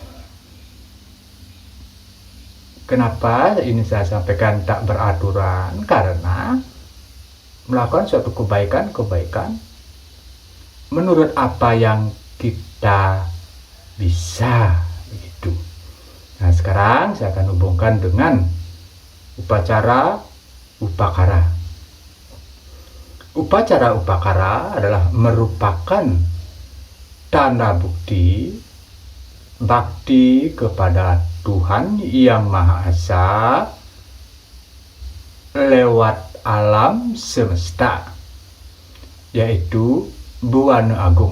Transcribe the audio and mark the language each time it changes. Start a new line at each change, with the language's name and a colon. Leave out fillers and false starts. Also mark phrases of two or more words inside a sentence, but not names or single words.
Indonesian: Kenapa ini saya sampaikan tak beraturan? Karena melakukan suatu kebaikan menurut apa yang kita bisa, begitu. Nah, sekarang saya akan hubungkan dengan upacara upakara. Upacara upakara adalah merupakan tanda bukti bakti kepada Tuhan Yang Maha Esa lewat alam semesta, yaitu Buana Agung.